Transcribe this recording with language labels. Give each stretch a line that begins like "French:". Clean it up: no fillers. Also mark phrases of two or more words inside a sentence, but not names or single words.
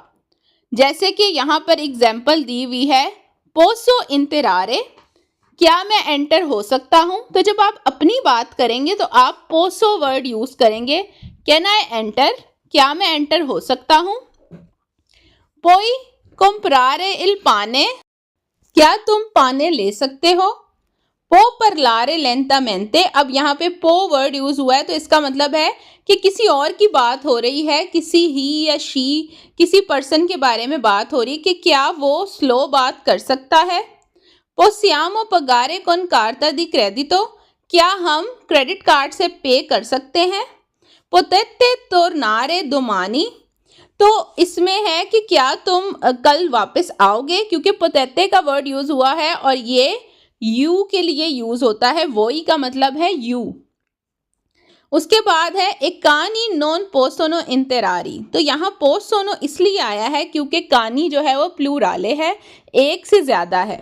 Hindi: जैसे कि यहाँ पर एग्जाम्पल दी हुई है,
Italian: posso entrare,
Hindi: क्या मैं एंटर हो सकता हूँ। तो जब आप अपनी बात करेंगे तो आप पोसो वर्ड यूज करेंगे।
English: can I enter,
Hindi: क्या मैं एंटर हो सकता हूँ।
Italian: पोई comprare il pane,
Hindi: क्या तुम पाने ले सकते हो।
Italian: पो parlare lentamente,
Hindi: अब यहाँ पे पो वर्ड यूज हुआ है तो इसका मतलब है कि किसी और की बात हो रही है, किसी ही या शी, किसी पर्सन के बारे में बात हो रही है कि क्या वो स्लो बात कर सकता है।
Italian: possiamo pagare con carta di credito,
Hindi: क्या हम
English: credit card
Hindi: से पे कर सकते हैं।
Italian: potete tornare domani,
Hindi: तो इसमें है कि क्या तुम कल वापस आओगे, क्योंकि पोतेते का वर्ड यूज हुआ है और ये यू के लिए यूज होता है। वोई का मतलब है यू। उसके बाद है एक
Italian: cani non possono entrare,
Hindi: तो यहाँ पोसोनो इसलिए आया है क्योंकि कानी जो है वो प्लूराले है, एक से ज्यादा है।